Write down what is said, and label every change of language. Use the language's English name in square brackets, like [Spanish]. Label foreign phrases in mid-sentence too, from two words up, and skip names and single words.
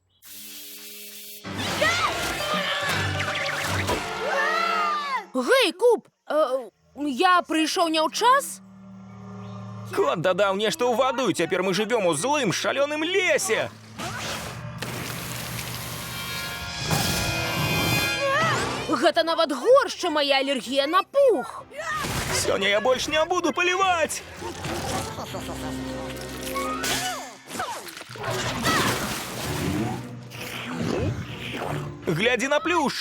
[Belarusian] Гэй, Куп, я прыйшоў не ў час? Кот дадаў нешта ў ваду, і цяпер мы жывём у злым шалёным лесе. Гэта нават горш, чым мая алергія на пух. [Russian] Сегодня я больше не буду поливать! Гляди на плюш!